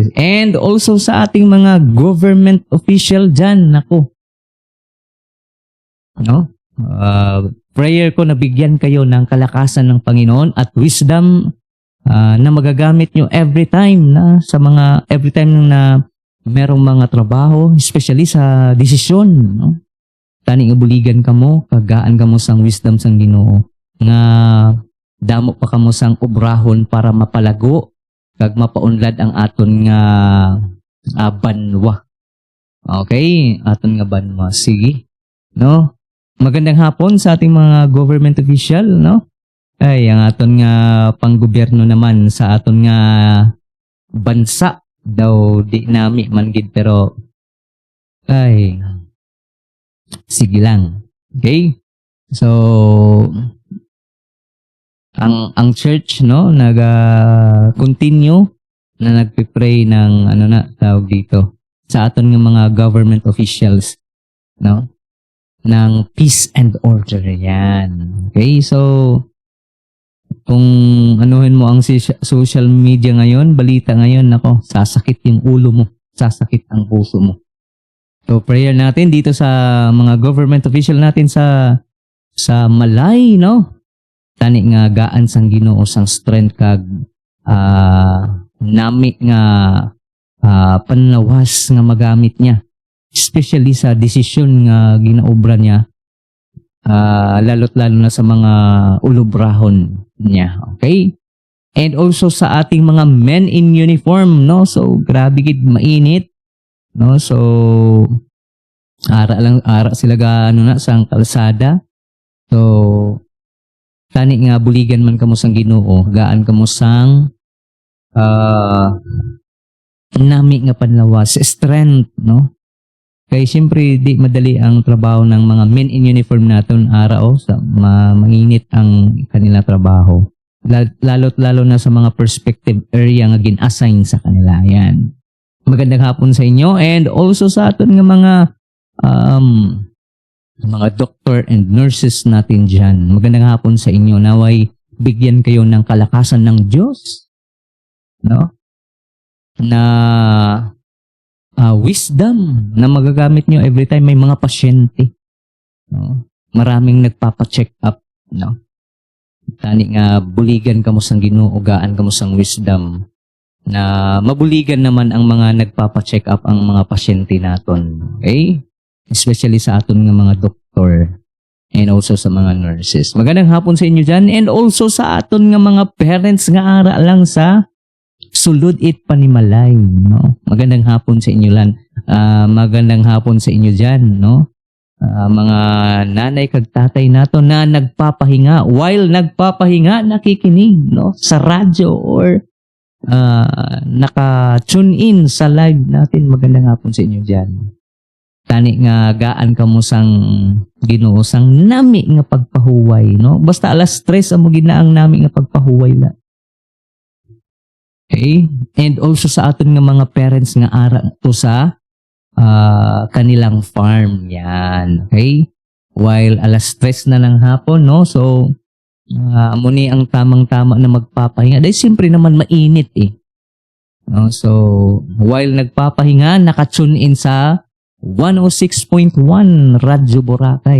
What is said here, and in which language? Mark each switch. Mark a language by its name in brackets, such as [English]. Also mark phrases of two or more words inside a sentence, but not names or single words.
[English] And also [Filipino] sa ating mga [English] government official [Filipino] dyan, nako. No? Prayer ko na bigyan kayo ng kalakasan ng Panginoon at wisdom na magagamit nyo [English] every time [Filipino] na merong mga trabaho, especially sa desisyon, no? [Hiligaynon] Tani nga buligan kamo, kagaan kamo sang wisdom sang Ginoo nga damo pa kamo sang obrahon para mapalago kag mapaunlad ang aton nga banwa. Okay, aton nga banwa. Sige. No? [Filipino] Magandang hapon sa ating mga [English] government official, [Filipino] no? [Hiligaynon] Ay, ang aton nga panggobyerno naman sa aton nga bansa daw di nami man gid pero ay sige lang. Okay? [Filipino] So ang church, no, continue na nagpe-pray ng tawag dito sa [Hiligaynon] aton nga [Filipino] mga [English] government officials, [Filipino] no, ng [English] peace and order. [Filipino] Yan. Okay? So kung anuhin mo ang [English] social media [Filipino] ngayon, balita ngayon, nako, sasakit yung ulo mo, sasakit ang puso mo. So prayer natin dito sa mga [English] government official [Filipino] natin sa Malay, no? [Hiligaynon] Tani nga gaan sang Ginoo sang strength kag nami nga panlawas nga magamit niya, especially sa desisyon nga ginaobra niya, lalo't lalo na sa mga ulobrahon niya. Okay? [English] And also [Hiligaynon] sa ating mga [English] men in uniform, [Hiligaynon] no? So grabe gid mainit, no? So ara sila sang kalsada. So tani nga buligan man kamo sang Ginoo, gaan kamo sang nami nga panlawas, strength, no? [Filipino] Kaya siyempre di madali ang trabaho ng mga [English] men in uniform [Filipino] natin araw sa mainit ang kanila trabaho. [Hiligaynon] Lalo't lalo na sa mga [English] perspective area [Hiligaynon] nga gin-assign sa kanila. [Filipino] Yan. Magandang hapon sa inyo [English] and also [Filipino] sa [Hiligaynon] aton nga [Filipino] mga mga [English] doctor and nurses [Filipino] natin dyan. Magandang hapon sa inyo. Naway bigyan kayo ng kalakasan ng Diyos, no? Na wisdom na magagamit nyo [English] every time [Filipino] may mga pasyente. No? Maraming nagpapacheck up, no? [Hiligaynon] Tani nga buligan kamo sang Ginoo, gaan kamo sang wisdom na mabuligan naman ang mga nagpapacheck up ang mga pasyente naton. [English] Okay? Especially [Hiligaynon] sa aton nga mga doktor [English] and also [Hiligaynon] sa mga nurses. [Filipino] Magandang hapon sa inyo dyan [English] and also [Hiligaynon] sa aton nga mga parents nga ara lang sa sulod it panimalay, no? [Filipino] Magandang hapon sa inyo lan. Magandang hapon sa inyo dyan, no? Mga nanay kag tatay nato na nagpapahinga while nagpapahinga nakikinig, no? Sa radyo or naka-tune in sa live natin. Magandang hapon sa inyo dyan. [Hiligaynon] Tani nga gaan kamo sang Ginoo sang nami nga pagpahuway, no? Basta alas 3 amo ginaang nami nga pagpahuway la. [English] Okay? And also [Hiligaynon] sa aton nga mga parents nga ara to sa kanilang farm yan. Okay? [Filipino] While alas 3 na ng hapon, no? So muni ang tamang-tama na magpapahinga. Dahil siyempre naman mainit eh. No? So while nagpapahinga, naka-tune in sa 106.1 Radyo Boracay.